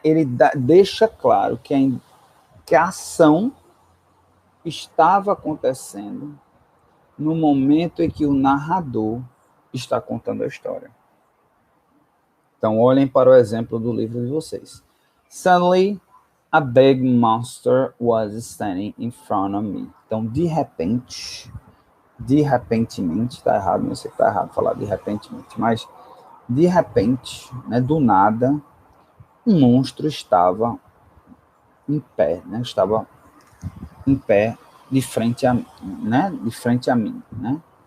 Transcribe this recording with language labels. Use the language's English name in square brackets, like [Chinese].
[Portuguese] Ele deixa claro que a ação estava acontecendo no momento em que o narrador está contando a história. Então, olhem para o exemplo do livro de vocês. [English] Suddenly, a big monster was standing in front of me. [Portuguese] Então, de repentemente, tá errado, não sei que tá errado falar de repentemente, mas de repente, né, do nada, um monstro estava em pé, né? Estava em pé de frente a mim, né?